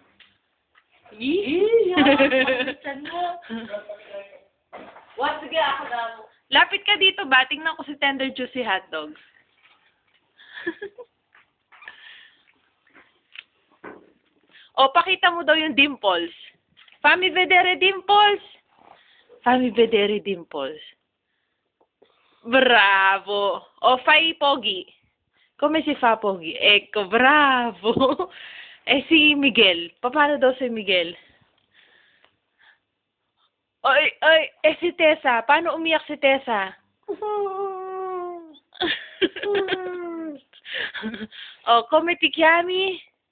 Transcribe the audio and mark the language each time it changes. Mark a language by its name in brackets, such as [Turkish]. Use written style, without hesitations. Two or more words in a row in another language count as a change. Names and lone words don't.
[Filipino] What? Sige, ako na. Lapit ka dito ba? Tingnan ko si tender juicy hotdog. O, pakita mo daw yung dimples. [Italian] Fammi vedere dimples. Fammi vedere dimples. Bravo. O, fai pogi. Come si fa pogi? Ecco, bravo. [Filipino] Si Miguel. Paano daw si Miguel? Si Tessa. Paano umiyak si Tessa? [Italian] O, come ti chiami?